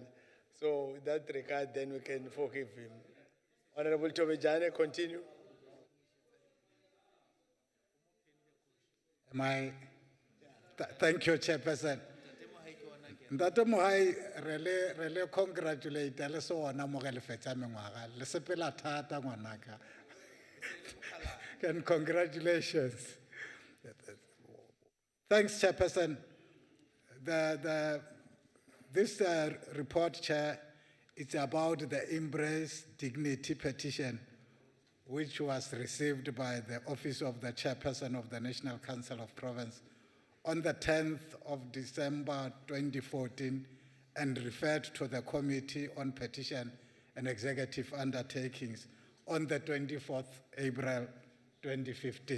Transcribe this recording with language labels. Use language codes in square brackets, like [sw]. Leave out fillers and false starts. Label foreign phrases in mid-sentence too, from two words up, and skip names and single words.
[en] So in that regard, then we can forgive him. Honorable Tobejane, continue. Thank you, Chairperson. [nso] Ntate Mohai, [en] really congratulate [nso] le so ona mo ge le fetsa mengwaga le sepela thata ngwanaka. [en] And congratulations. Thanks, Chairperson. This report, Chair, it's about the Embrace Dignity Petition, which was received by the Office of the Chairperson of the National Council of Province on the 10th of December 2014 and referred to the Committee on Petition and Executive Undertakings on the 24th April 2015.